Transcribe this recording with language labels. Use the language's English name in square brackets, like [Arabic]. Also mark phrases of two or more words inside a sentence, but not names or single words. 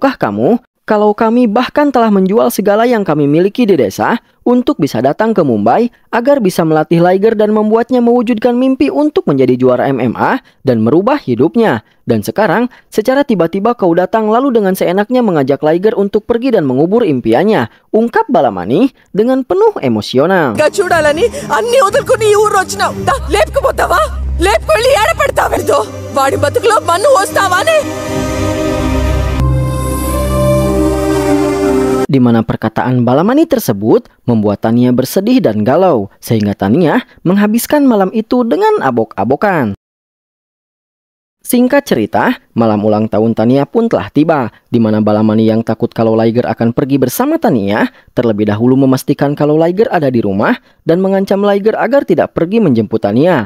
[Indonesian] Tahukah kamu, kalau kami bahkan telah menjual segala yang kami miliki di desa untuk bisa datang ke Mumbai agar bisa melatih Liger dan membuatnya mewujudkan mimpi untuk menjadi juara MMA dan merubah hidupnya. Dan sekarang, secara tiba-tiba kau datang lalu dengan seenaknya mengajak Liger untuk pergi dan mengubur impiannya, ungkap Balamani dengan penuh emosional. [Telugu] చూడాలని అన్ని వదులుకుని ఈ ఊరు వచ్చినావు లేపుకుపోతావా లేపుకెళ్ళి ఏడపెడతావేదో వాడి బతుకులో మన్ను వస్తావానే [Indonesian] Di mana perkataan Balamani tersebut membuat Tania bersedih dan galau, sehingga Tania menghabiskan malam itu dengan abok-abokan. Singkat cerita, malam ulang tahun Tania pun telah tiba, di mana Balamani yang takut kalau Liger akan pergi bersama Tania, terlebih dahulu memastikan kalau Liger ada di rumah dan mengancam Liger agar tidak pergi menjemput Tania.